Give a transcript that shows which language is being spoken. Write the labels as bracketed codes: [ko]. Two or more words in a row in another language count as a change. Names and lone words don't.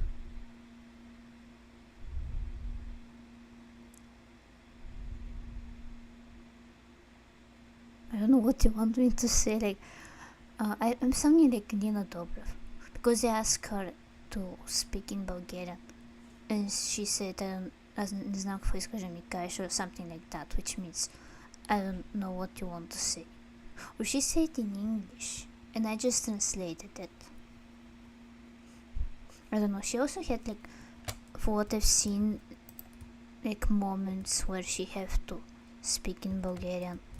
[en] I don't know what you want me to say. Like, I'm something like Nina Dobrev because I asked her to speak in Bulgarian, and she said, [bg] "Не знам какво искаш да ми кажеш," [en] or something like that, which means I don't know what you want to say. Or she said it in English, and I just translated it. I don't know. She also had like, for what I've seen, like moments where she have to speak in Bulgarian.